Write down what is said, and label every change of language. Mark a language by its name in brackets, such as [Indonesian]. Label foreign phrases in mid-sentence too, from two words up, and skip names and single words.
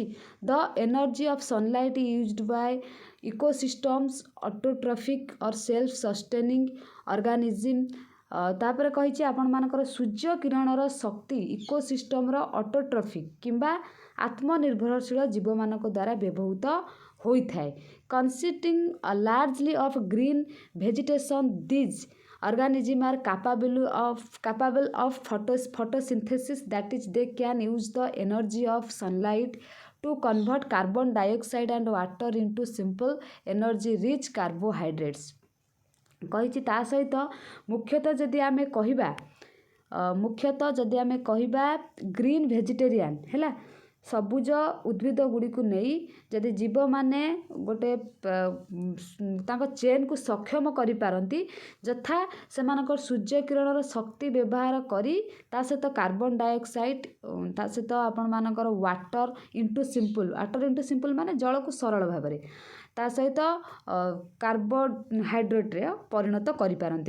[English] the energy of sunlight used by ecosystems autotrophic or self sustaining organism. [Odia] ତାପରେ କହିଛି ଆପଣମାନଙ୍କର ସୂର୍ଯ୍ୟ କିରଣର ଶକ୍ତି ଇକୋସିଷ୍ଟମର ଅଟୋଟ୍ରଫିକ୍ କିମ୍ବା ଆତ୍ମନିର୍ଭରଶୀଳ ଜୀବମାନଙ୍କ ଦ୍ୱାରା ବ୍ୟବହୃତ ହୋଇଥାଏ। [English] consisting largely of green vegetation, these organisms are capable of photosynthesis, that is they can use the energy of sunlight to convert carbon dioxide and water into simple energy rich carbohydrates। [Odia] କହିଛି ତା ସହିତ ମୁଖ୍ୟତଃ ଯଦି ଆମେ କହିବା [English] green vegetarian [Odia] ହେଲା, ସବୁଜ ଉଦ୍ଭିଦ ଗୁଡ଼ିକୁ ନେଇ ଯଦି ଜୀବମାନେ ଗୋଟେ ତାଙ୍କ ଚେନ୍କୁ ସକ୍ଷମ କରିପାରନ୍ତି, ଯଥା ସେମାନଙ୍କର ସୂର୍ଯ୍ୟ କିରଣର ଶକ୍ତି ବ୍ୟବହାର କରି ତା ସହିତ [English] carbon dioxide, [Odia] ତା ସହିତ ଆପଣମାନଙ୍କର [English] water into simple [Odia] ମାନେ ଜଳକୁ ସରଳ ଭାବରେ, ତା ସହିତ କାର୍ବୋହାଇଡ୍ରେଟ୍ରେ ପରିଣତ କରିପାରନ୍ତି।